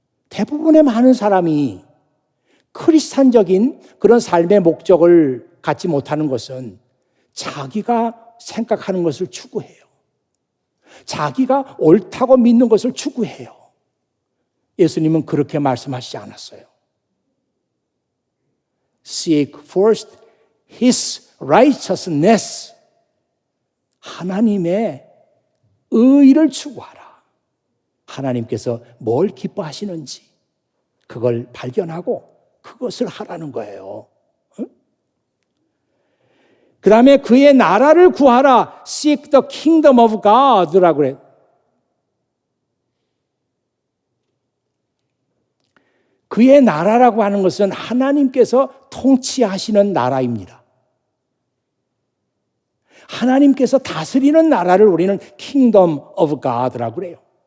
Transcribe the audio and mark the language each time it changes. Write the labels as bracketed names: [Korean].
[Korean] 대부분의 많은 사람이 크리스찬적인 그런 삶의 목적을 갖지 못하는 것은 자기가 생각하는 것을 추구해요. 자기가 옳다고 믿는 것을 추구해요. 예수님은 그렇게 말씀하시지 않았어요. [English] Seek first His righteousness. [Korean] 하나님의 의를 추구하라. 하나님께서 뭘 기뻐하시는지 그걸 발견하고 그것을 하라는 거예요. 그 다음에 그의 나라를 구하라. [English] Seek the kingdom of God라고 [Korean] 그래요. 그의 나라라고 하는 것은 하나님께서 통치하시는 나라입니다. 하나님께서 다스리는 나라를 우리는 [English] Kingdom of God [Korean] 라고 그래요.